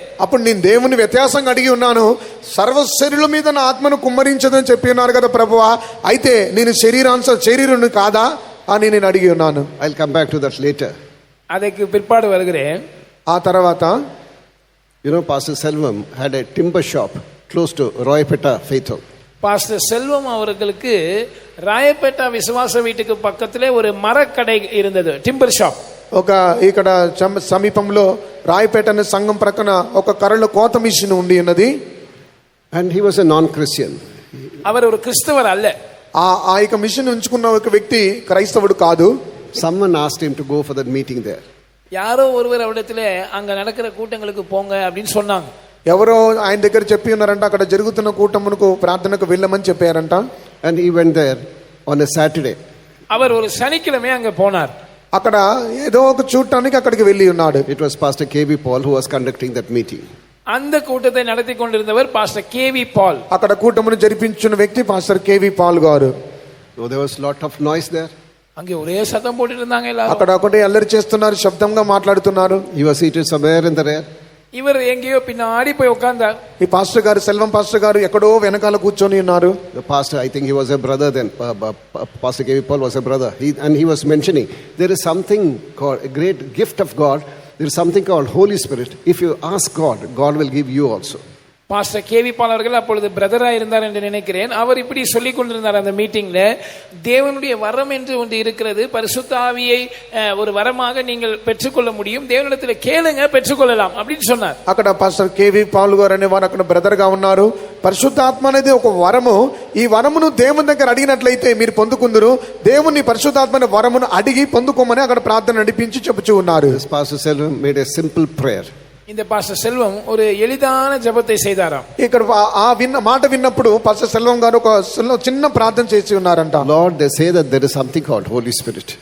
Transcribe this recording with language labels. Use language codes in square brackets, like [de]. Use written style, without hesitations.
[te] అప్పుడు నేను దేవుని వ్యత్యాసంగా అడిగి ఉన్నాను. సర్వ శరీరుల మీద నా ఆత్మను కుమ్మరించదని చెప్పి ఉన్నారు కదా ప్రభువా, అయితే నేను శరీరుని కాదా అని నేను అడిగి ఉన్నాను. [en] I'll come back to that later. [ta] அதுக்கு பிற்பாடு வருகிறேன். [te] ఆ తర్వాత [en] You know, Pastor Selvam had a timber shop close to Roypeta Faith Home. [ta] Pastor செல்வம் அவர்களுக்கு ராயப்பேட்டா விசுவாச வீட்டுக்கு பக்கத்திலே ஒரு மரக்கடை இருந்தது, டிம்பர் ஷாப். [te] ఒక ఇక్కడ సమీపంలో రాయపేట అనే సంఘం ప్రక్కన ఒక కర్రల కోత మిషన్ ఉండి ఉన్నది. [en] And he was a non-Christian. [ta] அவர் ஒரு கிறிஸ்தவர் அல்ல. [te] ఆ యొక్క మిషన్ ఉంచుకున్న ఒక వ్యక్తి క్రైస్తవుడు కాదు. [en] Someone asked him to go for that meeting there. [ta] யாரோ ஒருவர் அவரிடத்திலே அங்க நடக்கிற கூட்டங்களுக்கு போங்க அப்படின்னு சொன்னாங்க. [te] ఎవరో ఆయన దగ్గర చెప్పి ఉన్నారంట, అక్కడ జరుగుతున్న కూటమునకు ప్రార్థనకు వెళ్ళమని చెప్పారంట. [en] And he went there on a Saturday. [ta] அவர் ஒரு சனிக்கிழமை அங்க போனார். [te] అక్కడ ఏదో ఒక చూడటానికి అక్కడికి వెళ్ళి ఉన్నాడు. [en] It was Pastor K.V. Paul who was conducting that meeting. [ta] அந்த கூட்டத்தை நடத்தி கொண்டிருந்தவர் பாஸ்டர் கேவி பால். [te] అక్కడ కూటమును జరిపించిన వ్యక్తి పాస్టర్ కేవి పాల్ గారు. [en] So there was a lot of noise there. [ta] அங்கே ஒரே சத்தம் போட்டுட்டு இருந்தாங்க எல்லாரும். [te] అక్కడ ఒకటి అల్లరి చేస్తున్నారు, శబ్దంగా మాట్లాడుతున్నారు. [en] He was seated somewhere in the rear. [ta] இவர் எங்கேயோ பின்னாடி போய் உட்கார்ந்தார். [te] ఈ పాస్టర్ గారు, సెల్వం పాస్టర్ గారు ఎక్కడో వెనకాల కూర్చొని ఉన్నారు. [en] The pastor, I think he was a brother then. Pastor K.V. Paul was a brother. And he was mentioning, there is something called a great gift of God. There is something called Holy Spirit. If you ask God, God will give you also. [ta] Pastor KV பால் அவர்கள் அப்பொழுது பிரதரா இருந்தார் என்று நினைக்கிறேன். அவர் இப்படி சொல்லிக் கொண்டிருந்தார் அந்த மீட்டிங்ல, தேவனுடைய வரம் என்று ஒன்று இருக்கிறது, பரிசுத்த ஆவியை ஒரு வரமாக நீங்கள் பெற்றுக்கொள்ள முடியும், தேவனிடத்தில் கேளுங்க பெற்றுக்கொள்ளலாம் அப்படின்னு சொன்னார். [te] అక్కడ పాస్టర్ కేవి పాల్ గారు అనే వారు అక్కడ బ్రదర్ గా ఉన్నారు. పరిశుద్ధాత్మ అనేది ఒక వరము. ఈ వరమును దేవుని దగ్గర అడిగినట్లయితే మీరు పొందుకుందురు. దేవుని పరిశుద్ధాత్మ అనే వరమును అడిగి పొందుకోమని అక్కడ ప్రార్థన నడిపించి చెప్పుచూ ఉన్నారు. [en] This Pastor Selvam made a simple prayer. [ta] இந்த பாஸ்டர் செல்வம் ஒரு எளிதான ஜெபத்தை செய்தாராம். [te] ఇక్కడ ఆ మాట విన్నప్పుడు పాస్టర్ సెల్వం గారు ఒక చిన్న ప్రార్థన చేసి ఉన్నారంట. [en] Lord, they say that there is something called Holy Spirit.